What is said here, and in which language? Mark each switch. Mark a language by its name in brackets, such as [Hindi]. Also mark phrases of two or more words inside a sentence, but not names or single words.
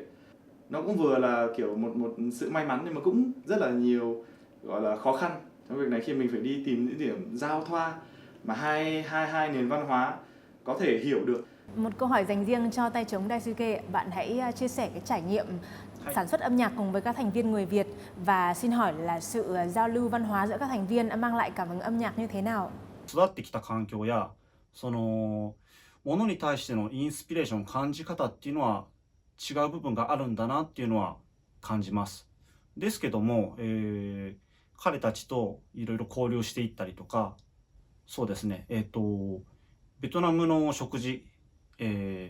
[Vietnamese] Nó cũng vừa là kiểu một sự may mắn, nhưng mà cũng rất là nhiều gọi là khó khăn trong việc này, khi mình phải đi tìm những điểm giao thoa mà hai nền văn hóa có thể hiểu được. Một câu hỏi dành riêng cho tay trống Daisuke, bạn hãy chia sẻ cái trải nghiệm sản xuất âm nhạc cùng với các thành viên người Việt và xin hỏi là sự giao lưu văn hóa giữa các thành viên đã mang lại cảm hứng âm nhạc như thế nào? [Japanese] 育ってきた環境やそのものに対してのインスピレーション感じ方っていうのは違う部分があるんだなっていうのは感じます。ですけども、彼たちといろいろ交流していったりとか、そうですね、ベトナムの食事、ベ